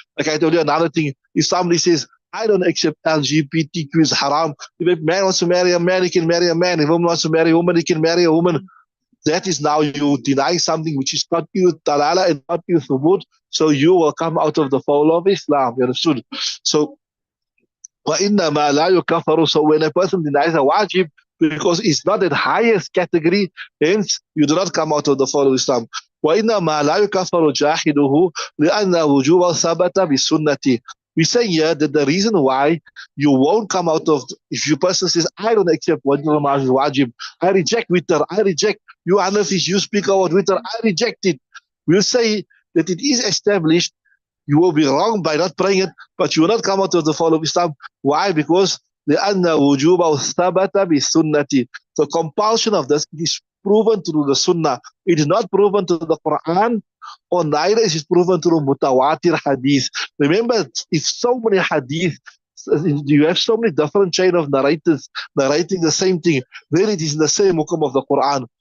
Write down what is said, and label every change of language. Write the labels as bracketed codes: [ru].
[en] Like I told you, another thing, if somebody says, I don't accept LGBTQ is haram. If a man wants to marry a man, he can marry a man. If a woman wants to marry a woman, he can marry a woman. That is now you deny something which is qat'iyyu dalala and qat'iyyu thubut. So you will come out of the fold of Islam. You understood? [ar] So وَإِنَّمَا لَا يُكَفَّرُ. [en] So when a person denies a wajib, because it's not the highest category, hence you do not come out of the fold of Islam. [ar] وَإِنَّمَا لَا يُكَفَّرُ جَاحِدُهُ لِأَنَّ وُجُوبَ ثَبَتَ بِالسُنَّةِ. [en] We say here that the reason why you won't come out of, if your person says, I don't accept wajib namaz is wajib, I reject witr, I reject, you Hanafis, you speak about witr, I reject it. We'll say that it is established. You will be wrong by not praying it, but you will not come out of the fold of Islam. Why? [ar] Because لأن وجوبه ثبت بالسنة. [en] The compulsion of this is proven through the Sunnah. It is not proven through the Quran, or neither is it proven through mutawatir hadith. Remember, if so many hadith, you have so many different chain of narrators narrating the same thing, then it is the same hukum of the Quran.